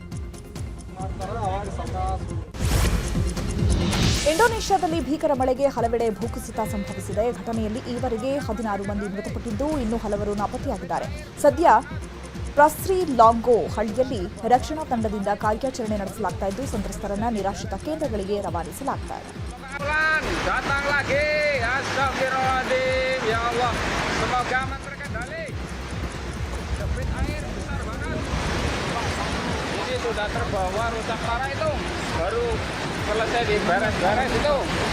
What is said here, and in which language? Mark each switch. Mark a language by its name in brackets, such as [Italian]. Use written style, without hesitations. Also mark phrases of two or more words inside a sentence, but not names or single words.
[Kannada] ಇಂಡೋನೇಷ್ಯಾದಲ್ಲಿ ಭೀಕರ ಮಳೆಗೆ ಹಲವೆಡೆ ಭೂಕುಸಿತ ಸಂಭವಿಸಿದೆ. ಘಟನೆಯಲ್ಲಿ ಈವರೆಗೆ 16 ಮಂದಿ ಮೃತಪಟ್ಟಿದ್ದು ಇನ್ನೂ ಹಲವರು ನಾಪತ್ತೆಯಾಗಿದ್ದಾರೆ. ಸದ್ಯ ಪ್ರಸ್ರಿ ಲಾಂಗೋ ಹಳ್ಳಿಯಲ್ಲಿ ರಕ್ಷಣಾ ತಂಡದಿಂದ ಕಾರ್ಯಾಚರಣೆ ನಡೆಸಲಾಗ್ತಾ ಇದ್ದು ಸಂತ್ರಸ್ತರನ್ನ ನಿರಾಶ್ರಿತ ಕೇಂದ್ರಗಳಿಗೆ ರವಾನಿಸಲಾಗ್ತಾ ಇದೆ. [Indonesian] Sudah terbawa rusak parah itu, baru selesai diberes-beres itu.